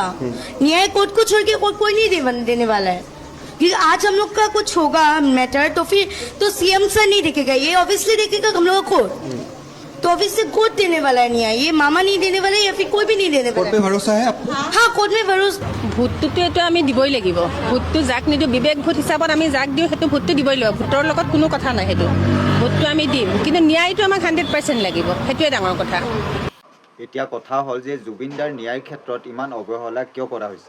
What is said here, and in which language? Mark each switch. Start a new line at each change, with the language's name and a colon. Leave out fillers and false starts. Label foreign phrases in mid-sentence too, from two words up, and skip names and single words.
Hindi: न्याय कोर्ट को छोड़ के कोई नहीं देने वाला है, क्योंकि आज हम लोग का कुछ होगा मैटर तो फिर तो सीएम सर नहीं देखेगा, ये ऑब्वियसली देखेगा हम लोग को कोर्ट। तो ऑब्वियसली कोर्ट देने वाला है न्याय, ये मामा नहीं देने वाला है या फिर कोई भी नहीं देने कोर्ट वाला पे है। भरोसा है आपको? हाँ कोर्ट में भरोसा।
Assamese: ভোটটোতো এইটো আমি দিবই লাগিব, ভোটটো যাক নিদিওঁ বিবেক ভোট হিচাপত আমি যাক দিওঁ সেইটো ভোটটো দিবই লাগিব, ভোটৰ লগত কোনো কথা নাই, সেইটো ভোটটো আমি দিম, কিন্তু ন্যায়টো আমাক 100% লাগিব, সেইটোৱে ডাঙৰ কথা। এতিয়া কথা হ'ল যে জুবিনদাৰ ন্যায়ৰ ক্ষেত্ৰত ইমান অৱহেলা কিয় কৰা হৈছে?